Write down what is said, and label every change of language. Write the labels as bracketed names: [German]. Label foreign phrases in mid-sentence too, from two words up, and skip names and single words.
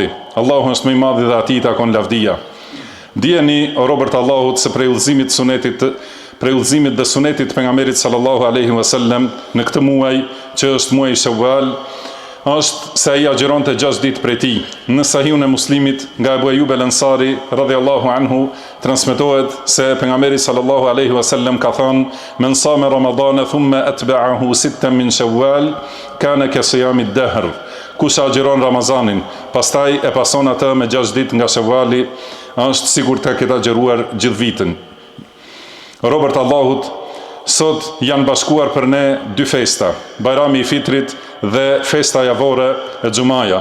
[Albanian] Allahu është më i madhi dhe atij takon lavdia. Dijeni, o robërt Allahut, se prej udhëzimit dhe sunetit pejgamberit [Arabic] صلى الله عليه وسلم [Albanian] në këtë muaj, që është muaji Shawwal, është se ai agjironte 6 ditë prej tij. Në Sahihun e Muslimit nga Abu Ayyub al-Ansari [Arabic] رضي الله عنه [Albanian] transmetohet se pejgamberi [Arabic] صلى الله عليه وسلم [Albanian] ka thënë: [Arabic] "من صام رمضان ثم أتبعه ستا من شوال كان كصيام الدهر." [Albanian] Kush agjiron Ramazanin, pastaj e pason atë me 6 ditë nga Shawwali, është sigur të ketë agjëruar gjithë vitin. Robërt Allahut, sot janë bashkuar për ne 2 festa, Bajrami i Fitrit dhe festa javore e Xumaja.